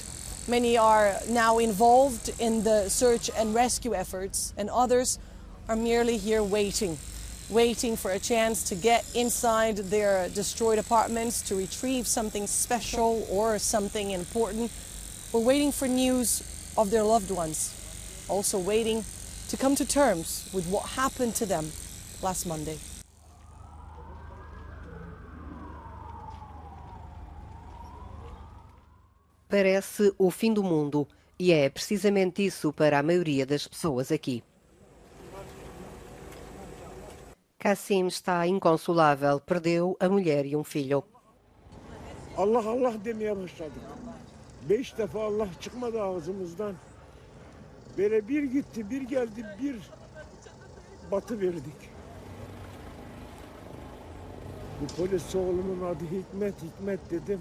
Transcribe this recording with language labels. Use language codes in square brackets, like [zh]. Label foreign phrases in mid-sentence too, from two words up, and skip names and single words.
[en] Many are now involved in the search and rescue efforts, and others are merely here waiting for a chance to get inside their destroyed apartments to retrieve something special or something important, or waiting for news of their loved ones, also waiting to come to terms with what happened to them last Monday. [pt] Parece o fim do mundo, e é precisamente isso para a maioria das pessoas aqui. Kassim está inconsolável, perdeu a mulher e um filho. [tr] Allah Allah demeye başladık. 5 defa Allah çıkmadı ağzımızdan. Böyle bir gitti, bir geldi, bir batı verdik. Bu polis oğlumun adı Hikmet dedim.